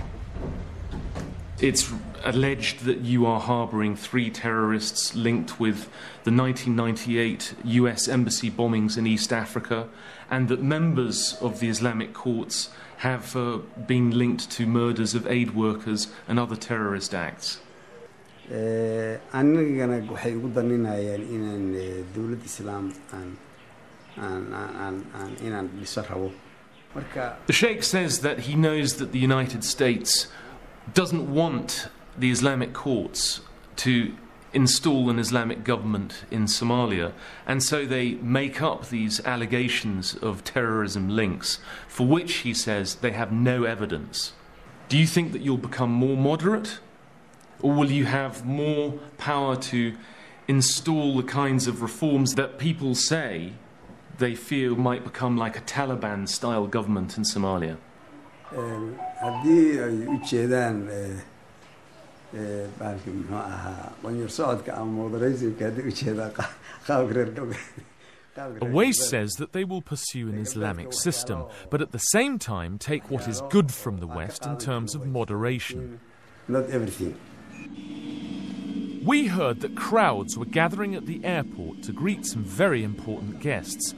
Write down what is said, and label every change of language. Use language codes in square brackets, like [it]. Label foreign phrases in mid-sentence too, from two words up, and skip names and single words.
[en] It's alleged that you are harbouring 3 terrorists linked with the 1998 US embassy bombings in East Africa, and that members of the Islamic courts have been linked to murders of aid workers and other terrorist acts. [so] anigana waxay ugu daninayeen inaan dawladda islaam inaan dhiso rabo. [en] The Sheikh says that he knows that the United States doesn't want the Islamic courts to install an Islamic government in Somalia, and so they make up these allegations of terrorism links, for which he says they have no evidence. Do you think that you'll become more moderate? Or will you have more power to install the kinds of reforms that people say they feel might become like a Taliban-style government in Somalia? [so] haddii ay u jeedaan baalki muxuu ahaa qonyar socodka ama modernismka haddii u jeedaan qaabka reer galbeed. [en] Awais says that they will pursue an Islamic system, but at the same time take what is good from the West in terms of moderation. Not everything. We heard that crowds were gathering at the airport to greet some very important guests.